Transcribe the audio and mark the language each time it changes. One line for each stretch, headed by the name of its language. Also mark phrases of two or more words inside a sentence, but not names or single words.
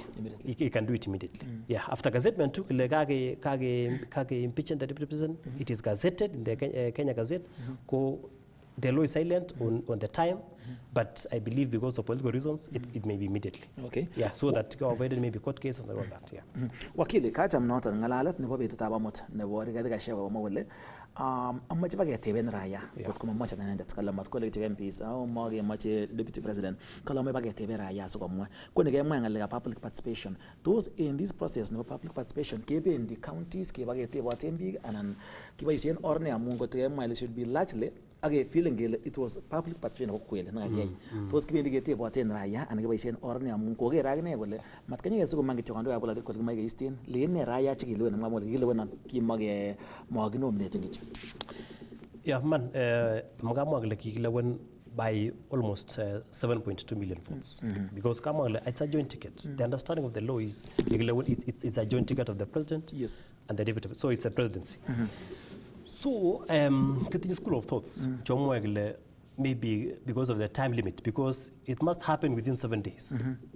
English: He can do it immediately. Yeah, after gazettement too, kage impeaching the deputy president, it is gazetted in the Kenya Gazette. The law is silent on the time, but I believe because of political reasons, it may be immediately. Okay. Yeah, so that avoided maybe court cases and all that. Yeah.
Kalenjin: Wakili, kajam nota ngalalat nebo betut abamot nebo Rigathi Gachagua mawole. Amache baketeben raya kot kuma mache nanendet kala mat ko lekite MPs au mage mache
English: deputy president
Kalenjin: kala me baketeben raya so komwa ko ne kemwa ngalek
English: public participation. Those in this process
Kalenjin: nebo
English: public participation
Kalenjin: kebe
English: in the counties
Kalenjin: ke baketeboten biik anan kiboisien or ne amun kot kemwa
English: it should be largely okay, feeling it was public participation
Kalenjin: ko
Swahili: kweli na yeye.
Kalenjin: Tos kibendi keteboten raya anan kiboisien or ne amun ko ger akine kole mat kanye kesu ko mangityo
Swahili: kando ya
Kalenjin: bola ko kimage istin le ne raya chikilwe na ngamol kilewe na kimage maginominate ngityo.
English: Yeah, man,
Kalenjin: Magamwagla kilewen
English: by almost 7.2 million votes. Because Kamwagla, it's a joint ticket. The understanding of the law is it's a joint ticket of the president and the deputy. So it's a presidency. So, getting a school of thoughts, maybe because of the time limit, because it must happen within 7 days.